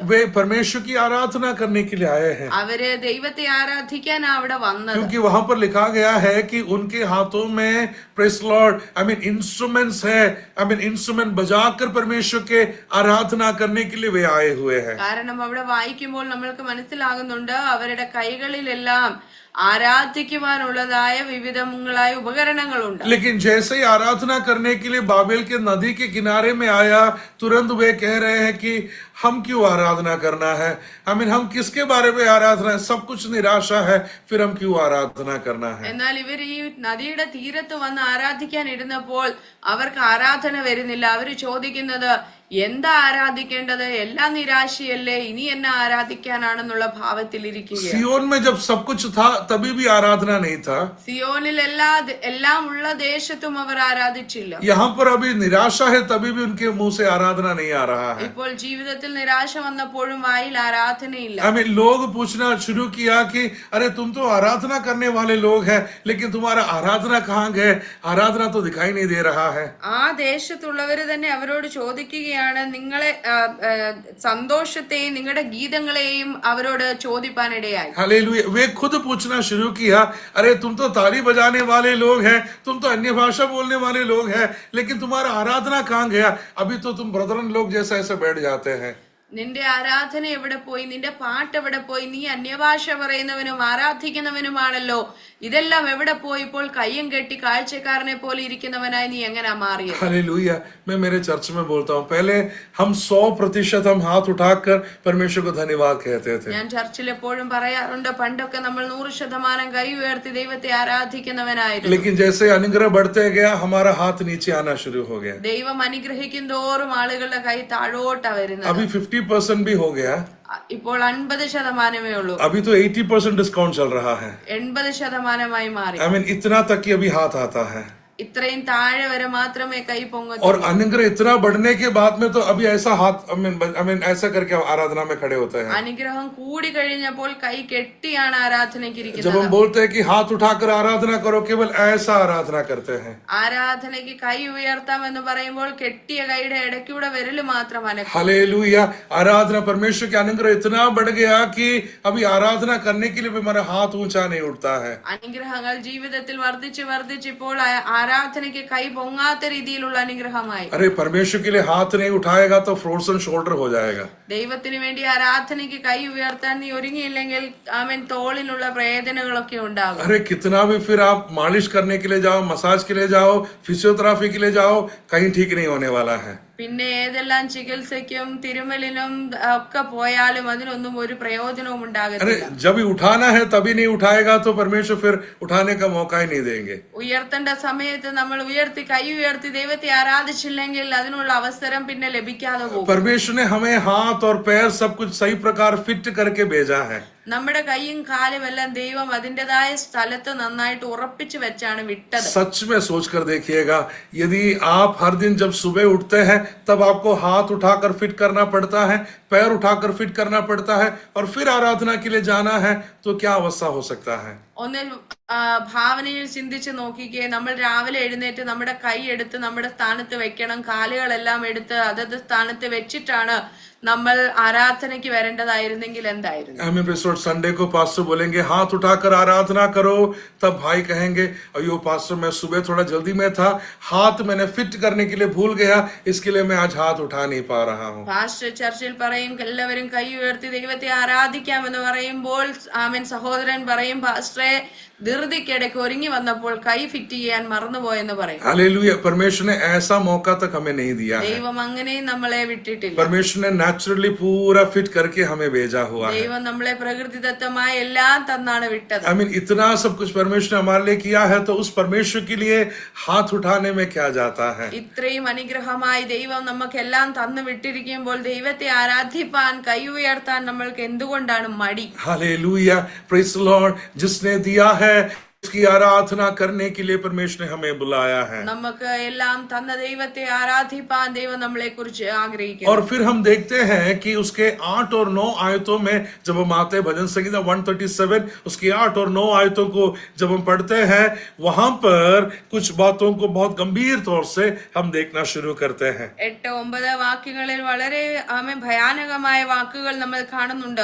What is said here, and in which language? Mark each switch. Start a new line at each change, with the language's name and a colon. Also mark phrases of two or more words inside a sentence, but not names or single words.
Hindi: वे परमेश्वर की आराधना करने के लिए आए हैं.
Malayalam: അവര് ദൈവത്തെ ആരാധിക്കാനാ അവിടെ വന്നത്.
Hindi: क्योंकि वहां पर लिखा गया है कि उनके हाथों में
English: Praise Lord,
Hindi: आमीन, इंस्ट्रूमेंट्स है, आमीन, इंस्ट्रूमेंट बजाकर परमेश्वर के आराधना करने के लिए वे आए हुए हैं.
Malayalam: കാരണം അവിടെ വായിക്കുമ്പോൾ നമ്മൾക്ക് മനസ്സിലാകുന്നുണ്ട് അവരുടെ കൈകളിലെല്ലാം ആരാധിക്കുവാനുള്ളതായ വിവിധങ്ങളായ ഉപകരണങ്ങളുണ്ട്.
Hindi: लेकिन जैसे ही आराधना करने के लिए बाबेल के नदी के किनारे में आया, तुरंत वे कह रहे हैं कि हम क्यों आराधना करना है, आमीन, हम किसके बारे में आराधना है, सब कुछ निराशा है, फिर हम क्यों आराधना करना है.
Malayalam: എന്നാൽ ഇവർ ഈ നദിയുടെ തീരത്ത് വന്ന് ആരാധിക്കാൻ ഇരുന്നപ്പോൾ അവർക്ക് ആരാധന വരുന്നില്ല. അവര് ചോദിക്കുന്നത് എന്താ ആരാധിക്കേണ്ടത്, എല്ലാം നിരാശയല്ലേ, ഇനി എന്നെ ആരാധിക്കാനാണെന്നുള്ള ഭാവത്തിൽ ഇരിക്കുകയാണ്.
Hindi: सियोन में जब सब कुछ था तभी भी आराधना नहीं था.
Malayalam: സിയോനിൽ എല്ലാം ഉള്ള ദേശത്തും അവർ ആരാധിച്ചില്ല.
Hindi: यहाँ पर अभी निराशा है तभी भी उनके मुंह से आराधना नहीं आ रहा है.
Malayalam: ഇപ്പോൾ ജീവിതത്തിൽ നിരാശ വന്നപ്പോഴും വായിൽ ആരാധനയില്ല.
Hindi: हमें लोग पूछना शुरू किया कि अरे तुम तो आराधना करने वाले लोग हैं, लेकिन तुम्हारा आराधना कहाँ गए, आराधना तो दिखाई नहीं दे रहा है.
Malayalam: ആ ദേശത്തുള്ളവര് തന്നെ അവരോട് ചോദിക്കുകയാണ്, നിങ്ങളെ സന്തോഷത്തെയും നിങ്ങളുടെ ഗീതങ്ങളെയും അവരോട് ചോദിപ്പാനിടയായി.
Hindi: हालेलुया. वे खुद पूछना शुरू किया, अरे तुम तो ताली बजाने वाले लोग हैं, तुम तो अन्य भाषा बोलने वाले लोग हैं, लेकिन तुम्हारा आराधना कहाँ गया, अभी तो तुम ब्रदरन लोग जैसा ऐसे बैठ जाते हैं.
Malayalam: നിന്റെ ആരാധന എവിടെ പോയി? നിന്റെ പാട്ട് എവിടെ പോയി? നീ അന്യഭാഷ പറയുന്നവനും ആരാധിക്കുന്നവനുമാണല്ലോ. ഇതെല്ലാം എവിടെ പോയി? ഇപ്പോൾ കയ്യും കെട്ടി കാഴ്ചക്കാരനെ പോലെ ഇരിക്കുന്നവനായി നീ എങ്ങനെ മാറിയത്?
Hindi: हालेलुया। मैं मेरे चर्च में बोलता हूँ, पहले हम 100% हम हाथ उठाकर परमेश्वर को धन्यवाद कहते थे।
Malayalam: ഞാൻ ചർച്ചിൽ എപ്പോഴും പറയാറുണ്ട്, പണ്ടൊക്കെ നമ്മൾ 100% കൈ ഉയർത്തി ദൈവത്തെ ആരാധിക്കുന്നവനായിരുന്നു.
Hindi: लेकिन जैसे अनुग्रह बढ़ते गया, हमारा हाथ नीचे आना शुरू हो गया।
Malayalam: ദൈവം അനുഗ്രഹിക്കും തോറും ആളുകളുടെ കൈ താഴോട്ടാ വരുന്നത്.
Hindi: अभी 50% भी हो गया।
Malayalam: ഇപ്പോൾ 50% ഉള്ളൂ.
Hindi: अभी तो 80% डिस्काउंट चल रहा है। 80% मारी।
English: I mean,
Hindi: इतना तक कि अभी हाथ आता है।
Malayalam: ഇത്രയും താഴെ വരെ മാത്രമേ കൈ പൊങ്ങത്തുള്ളൂ.
Hindi: और अनुग्रह इतना बढ़ने के बाद में तो अभी ऐसा हाथ
English: I mean
Hindi: ऐसा करके आराधना में खड़े होते हैं।
Malayalam: അനുഗ്രഹം കൂടി കഴിഞ്ഞപ്പോൾ കൈ കെട്ടിയാണ് ആരാധനയ്ക്ക്
Hindi: जब
Malayalam: ഇരിക്കുന്നത്.
Hindi: हम बोलते हैं कि हाथ उठाकर आराधना करो, केवल ऐसा आराधना करते हैं।
Malayalam: ആരാധനയ്ക്ക് കൈ ഉയർത്താം എന്ന് പറയുമ്പോൾ കെട്ടിയ കൈയുടെ ഇടയ്ക്കൂടെ വിരല് മാത്രം അനക്കും.
Hindi: हालेलुया। आराधना, परमेश्वर के अनुग्रह इतना बढ़ गया कि अभी आराधना करने के लिए भी हमारा हाथ ऊंचा नहीं उठता है।
Malayalam: അനുഗ്രഹങ്ങൾ ജീവിതത്തിൽ വർദ്ധിച്ചിപ്പോൾ ആരാധനയ്ക്ക് കൈ പൊങ്ങാത്ത രീതിയിലുള്ള അനുഗ്രഹമായി.
Hindi: अरे परमेश्वर के लिए हाथ नहीं उठाएगा तो
English: frozen shoulder
Hindi: हो जाएगा।
Malayalam: ദൈവത്തിന് വേണ്ടി ആരാധനയ്ക്ക് കൈ ഉയർത്താൻ നീ ഒരുങ്ങിയില്ലെങ്കിൽ അവൻ തോളിനുള്ള വേദനകളൊക്കെ ഉണ്ടാകും.
Hindi: अरे कितना भी फिर आप मालिश करने के लिए जाओ, मसाज के लिए जाओ, फिजियोथेरेपी के लिए जाओ, कहीं ठीक नहीं होने वाला है।
Malayalam: പിന്നെ ഏതെല്ലാം ചികിത്സയ്ക്കും തിരുമലിനും ഒക്കെ പോയാലും അതിനൊന്നും ഒരു പ്രയോജനവും
Hindi: अरे
Malayalam: ഉണ്ടാകത്തില്ല.
Hindi: जब भी उठाना है तभी नहीं उठाएगा तो परमेश्वर फिर उठाने का मौका ही नहीं देंगे।
Malayalam: ഉയർത്തേണ്ട സമയത്ത് നമ്മൾ കൈ ഉയർത്തി ദൈവത്തെ ആരാധിച്ചില്ലെങ്കിൽ അതിനുള്ള അവസരം പിന്നെ ലഭിക്കാതെ പോകും.
Hindi: परमेश्वर ने हमें हाथ और पैर सब कुछ सही प्रकार फिट करके भेजा है।
Malayalam: നമ്മുടെ കൈയും കാലും എല്ലാം ദൈവം അതിൻ്റെതായ സ്ഥലത്ത് നന്നായിട്ട് ഉറപ്പിച്ചു വെച്ചാണ് വിട്ടത്.
Hindi: सच में सोच कर देखिएगा, यदि आप हर दिन जब सुबह उठते हैं तब आपको हाथ उठाकर फिट करना पड़ता है, पैर उठाकर फिट करना पड़ता है और फिर आराधना के लिए जाना है, तो क्या अवस्था हो सकता है?
Malayalam: ഒന്ന് ഭാവനയിൽ ചിന്തിച്ച് നോക്കിക്കേ. നമ്മൾ രാവിലെ എഴുന്നേറ്റ് നമ്മുടെ കൈ എടുത്ത് നമ്മുടെ സ്ഥാനത്ത് വെക്കണം, കാലുകളെല്ലാം എടുത്ത് അതത് സ്ഥാനത്ത് വെച്ചിട്ടാണ് നമ്മൾ ആരാധനയ്ക്ക് വരേണ്ടതായിരുന്നെങ്കിൽ എന്തായിരുന്നു?
Hindi: हमें संडे को पास्टर बोलेंगे हाथ उठाकर आराधना करो, तब भाई कहेंगे अयो पास्टर मैं सुबह थोड़ा जल्दी में था, हाथ मैंने फिट करने के लिए भूल गया, इसके लिए मैं आज हाथ उठा नहीं पा रहा हूँ।
Malayalam: പാസ്റ്റർ ചർച്ചിൽ പറയും എല്ലാവരും കൈ ഉയർത്തി ദൈവത്തെ ആരാധിക്കാമെന്ന് പറയുമ്പോൾ ആമേൻ സഹോദരൻ പറയും പാസ്റ്ററെ ധൃതിക്കിടയ്ക്ക് ഒരുങ്ങി വന്നപ്പോൾ കൈ ഫിറ്റ് ചെയ്യാൻ മറന്നുപോയെന്ന് പറയും.
Hindi: हालेलुया। परमेश्वर ने ऐसा मौका तक हमें नहीं दिया है।
Malayalam: ദൈവം അങ്ങനെയും നമ്മളെ വിട്ടിട്ടില്ല.
Hindi: परमेश्वर ने नेचुरली पूरा फिट करके हमें भेजा हुआ है।
Malayalam: ദൈവം നമ്മളെ പ്രകൃതിദത്തമായ എല്ലാം തന്നാണ് വിട്ടത്.
English: I mean
Hindi: इतना सब कुछ परमेश्वर ने हमारे लिए किया है, तो उस परमेश्वर के लिए हाथ उठाने में क्या जाता है?
Malayalam: ഇത്രയും അനുഗ്രഹമായി ദൈവം നമുക്കെല്ലാം തന്നു വിട്ടിരിക്കുമ്പോൾ ദൈവത്തെ ആരാധിപ്പാൻ കൈ ഉയർത്താൻ നമ്മൾക്ക് എന്തുകൊണ്ടാണ് മടി?
Hindi: हालेलुया।
English: Praise the Lord.
Hindi: जिसने दिया है उसकी आराधना करने के लिए परमेश्वर ने हमें बुलाया है।
Malayalam: നമുക്ക് എല്ലാം തന്ന ദൈവത്തെ ആരാധിപ്പാൻ ദൈവം നമ്മളെ കുറിച്ച് ആഗ്രഹിക്കുന്നു.
Hindi: और फिर हम देखते हैं कि उसके 8 और 9 आयतों में जब हम आते हैं, भजन संगीता 137 उसकी 8 और 9 आयतों को जब हम पढ़ते हैं, वहां पर कुछ बातों को बहुत गंभीर तौर से हम देखना शुरू करते हैं।
Malayalam: 8-9 വാക്യങ്ങളിൽ വളരെ ഭയാനകമായ വാക്കുകൾ നമ്മൾ കാണുന്നുണ്ട്.